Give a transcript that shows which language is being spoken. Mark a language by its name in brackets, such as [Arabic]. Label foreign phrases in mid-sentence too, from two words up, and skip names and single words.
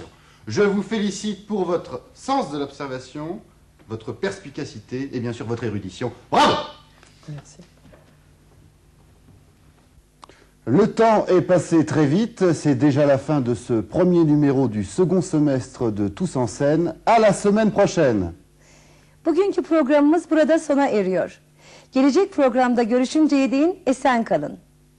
[French] Je vous félicite pour votre sens de l'observation, votre perspicacité et bien sûr votre érudition. Bravo! Merci. Le temps est passé très vite, c'est déjà la fin de ce premier numéro du second semestre de Tous en scène. À la semaine prochaine. [Turkish] Bugünkü programımız burada sona eriyor. Gelecek programda görüşünceye değin esen kalın.